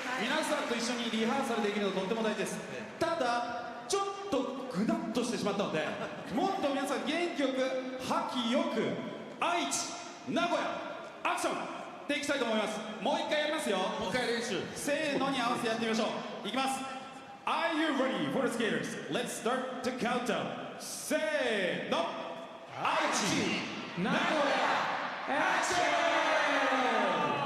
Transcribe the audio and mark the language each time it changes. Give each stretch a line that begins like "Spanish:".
Japanese: 皆さんと一緒にリハーサルできるのとっても大事です。ただちょっとグダッとしてしまったのでもっと皆さん元気よく覇気よく愛知、名古屋、アクションでいきたいと思います。もう一回やりますよ。もう一回練習。せーのに合わせてやってみましょう。いきます。
English: Are you ready for the skaters? Let's start the countdown.
Japanese: せーの。愛知、名古屋、アクション。